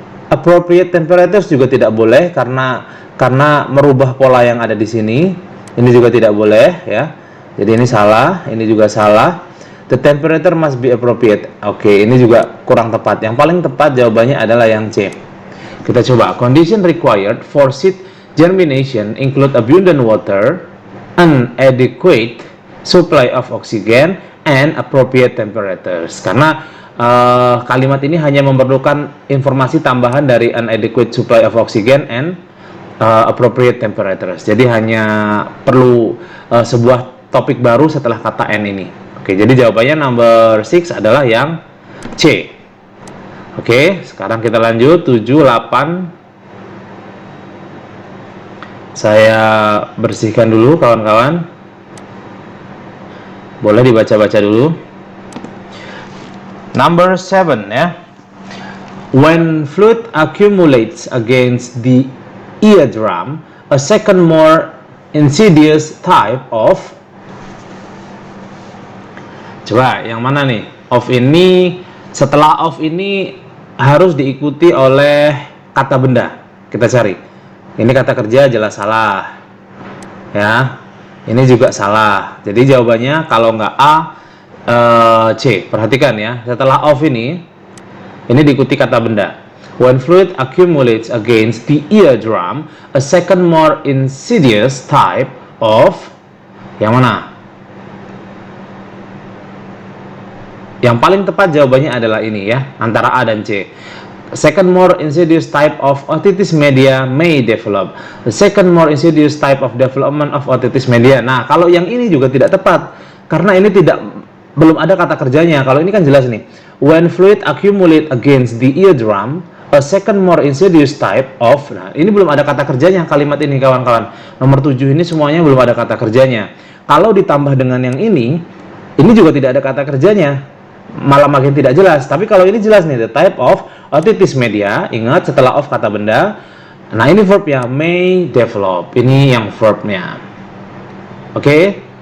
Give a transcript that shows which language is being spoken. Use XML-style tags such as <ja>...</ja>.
<id>Appropriate temperatures juga tidak boleh karena merubah pola yang ada di sini. Ini juga tidak boleh ya. Jadi ini salah, ini juga salah.</id> <en>The temperature must be appropriate. Oke, ini juga kurang tepat.</en> <id>Yang paling tepat jawabannya adalah yang C. Kita coba.</id> <en>Condition required for seed germination include abundant water, an adequate supply of oxygen, and appropriate temperatures.</en> <id>Karena kalimat ini hanya memerlukan informasi tambahan dari an adequate supply of oxygen and appropriate temperatures. Jadi hanya perlu sebuah topik baru setelah kata N ini. Oke, jadi jawabannya number 6 adalah yang C. Oke, sekarang kita lanjut 7, 8. Saya bersihkan dulu kawan-kawan. Boleh dibaca-baca dulu. Number 7 ya.</id> <en>When fluid accumulates against the eardrum, a second more insidious type of.</en> <id>Coba yang mana nih? Of ini, setelah of ini harus diikuti oleh kata benda. Kita cari. Ini kata kerja jelas salah. Ya. Ini juga salah. Jadi jawabannya kalau nggak A, C. Perhatikan ya, setelah of ini diikuti kata benda.</id> <en>When fluid accumulates against the eardrum, a second more insidious type of.</en> <id>Yang mana? Yang paling tepat jawabannya adalah ini ya, antara A dan C.</id> <en>Second more insidious type of otitis media may develop. The second more insidious type of development of otitis media.</en> <id>Nah, kalau yang ini juga tidak tepat karena ini belum ada kata kerjanya. Kalau ini kan jelas nih. When fluid accumulate against the eardrum, a second more insidious type of. Nah, ini belum ada kata kerjanya kalimat ini kawan-kawan. Nomor 7 ini semuanya belum ada kata kerjanya. Kalau ditambah dengan yang ini juga tidak ada kata kerjanya. Malah makin tidak jelas. Tapi kalau ini jelas nih, the type of otitis media, ingat setelah of kata benda. Nah, ini verbnya may develop. Ini yang verbnya. Oke.</id>